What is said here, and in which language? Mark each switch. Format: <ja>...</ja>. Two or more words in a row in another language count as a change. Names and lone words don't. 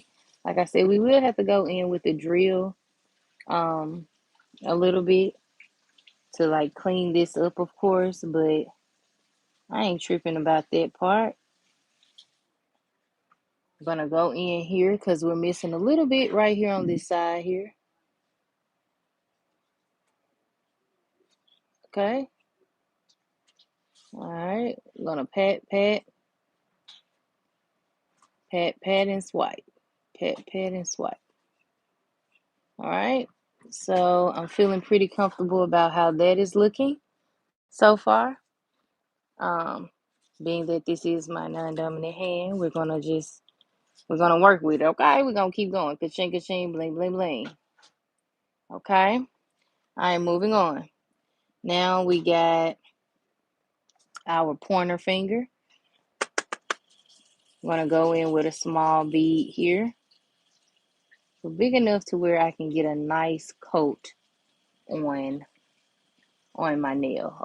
<en>Like I said, we will have to go in with the drill a little bit to like clean this up, of course, but I ain't tripping about that part. I'm gonna go in here because we're missing a little bit right here on this side here. Okay. All right. I'm gonna pat, pat, pat, pat, and swipe. Pat, pat, and swipe. All right. So I'm feeling pretty comfortable about how that is looking so far. Um, being that this is my non-dominant hand, we're gonna work with it. Okay, we're gonna keep going. Ka-ching, ka-ching, bling, bling, bling. Okay. All right, moving on. Now we got our pointer finger. I'm gonna go in with a small bead here, so big enough to where I can get a nice coat on my nail.</en>